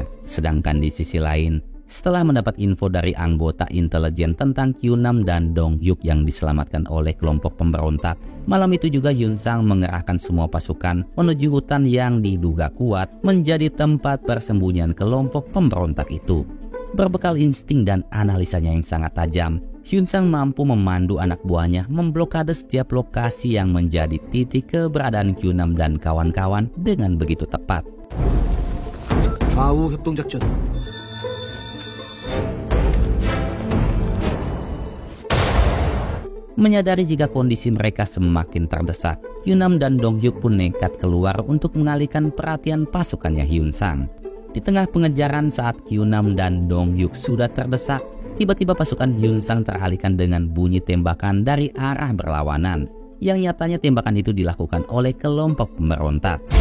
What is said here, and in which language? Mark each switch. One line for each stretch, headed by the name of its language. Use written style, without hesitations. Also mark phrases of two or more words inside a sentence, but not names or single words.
Indonesian: Sedangkan di sisi lain, setelah mendapat info dari anggota intelijen tentang Q6 dan Dong Hyuk yang diselamatkan oleh kelompok pemberontak, malam itu juga Hyun Sang mengerahkan semua pasukan menuju hutan yang diduga kuat menjadi tempat persembunyian kelompok pemberontak itu. Berbekal insting dan analisanya yang sangat tajam, Hyun Sang mampu memandu anak buahnya memblokade setiap lokasi yang menjadi titik keberadaan Kyunam dan kawan-kawan dengan begitu tepat.
Korean: 좌우 협동 작전.
Indonesian: Menyadari jika kondisi mereka semakin terdesak, Kyunam dan Dong Hyuk pun nekat keluar untuk mengalihkan perhatian pasukannya Hyun Sang. Di tengah pengejaran saat Kyunam dan Dong Hyuk sudah terdesak, tiba-tiba pasukan Hyun Sang teralihkan dengan bunyi tembakan dari arah berlawanan, yang nyatanya tembakan itu dilakukan oleh kelompok pemberontak.